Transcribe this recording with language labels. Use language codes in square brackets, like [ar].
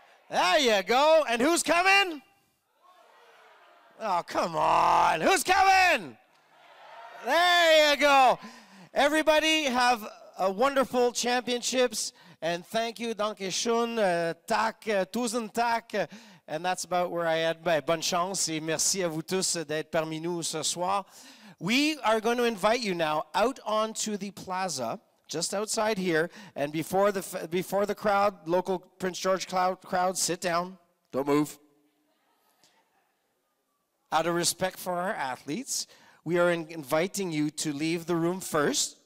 [en] There you go. And who's coming? Oh, come on. Who's coming? There you go. Everybody have a wonderful championships. And thank you, [de] danke schön, [da] tak, tausend tak. [en] And that's about where I had my [fr] bonne chance. Et merci à vous tous d'être parmi nous ce soir. [en] We are going to invite you now out onto the plaza, just outside here. And before the crowd, local Prince George crowd, sit down, don't move. Out of respect for our athletes, we are inviting you to leave the room first.